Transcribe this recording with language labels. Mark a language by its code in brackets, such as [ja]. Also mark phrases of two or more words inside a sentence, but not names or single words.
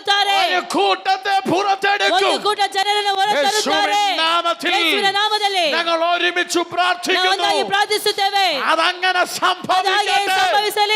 [ml] ഒരു കൂട്ടത്തെ പുറത്തെടുക്കൂ. [kn] ಒಂದು ಕೂಟ ಜನರನ್ನು ಹೊರತರುತ್ತಾರೆ. [ml] യേശുവിൻ നാമത്തിൽ നാമത്തിൽ [kn] ಯೇಸುವಿನ ನಾಮದಲ್ಲಿ [ml] ഞങ്ങൾ ഒരുമിച്ച് [kn] ನಾವು [ml] പ്രാർത്ഥിക്കുന്നു. [kn] ಒಂದಾಗಿ ಪ್ರಾರ್ಥಿಸುತ್ತೇವೆ. [ml] അതങ്ങനെ [kn] ಅದಾಗೆ [ml] സംഭവിക്കട്ടെ. [kn] ಸಂಭವಿಸಲಿ.